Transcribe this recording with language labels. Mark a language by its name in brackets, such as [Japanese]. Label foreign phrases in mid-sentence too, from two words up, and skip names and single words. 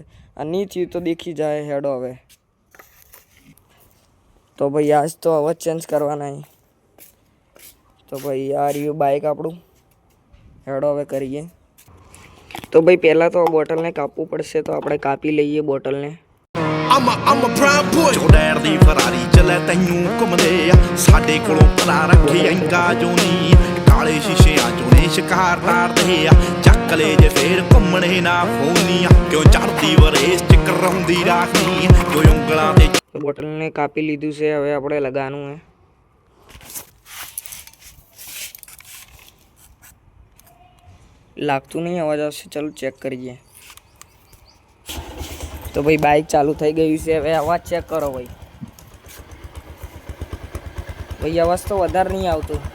[Gujarati] અને નહીં થયું તો દેખી જાય. હેડો હવે તો ભાઈ આજ તો અવાજ ચેન્જ કરવાના. તો ભાઈ આ રહ્યું બાઇક આપણું. હેડો હવે કરીએ. તો ભાઈ પહેલાં તો બોટલને કાપવું પડશે. તો આપણે કાપી લઈએ બોટલને. [English] I'm a proud boy [Punjabi] ਜੋ ਡੈਰ ਦੀ ਫਰਾਰੀ ਚੱਲੇ ਤੈਨੂੰ ਘੁੰਮਦੇ ਆ ਸਾਡੇ ਕੋਲੋਂ ਭਲਾ ਰੱਖੇ ਐਂਗਾ ਜੋ ਨੀ ਕਾਲੇ ਸ਼ੀਸ਼ਿਆਂ ਚੋਂ ਨੇ ਸ਼ਿਕਾਰ ਤਾਰਦੇ ਆ ਚੱਕ ਲੈ ਜੇ ਫੇਰ ਘੁੰਮਣੇ ਨਾ ਫੋਨੀਆਂ ਕਿਉਂ ਚੜਦੀ ਵਰੇਸ ਚ ਕਰਾਉਂਦੀ ਰਾਖੀ ਜੋ ਉਂਗਲਾਂ ਤੇ [Gujarati] બોટલને કાપી લીધું છે. હવે આપણે લગાવવાનું હે. લાગતું નહીં અવાજ આવશે. ચાલો ચેક કરીએ. તો ભાઈ બાઇક ચાલુ થઈ ગયું છે. હવે અવાજ ચેક કરો ભાઈ. ભાઈ અવાજ તો વધારે નહીં આવતો.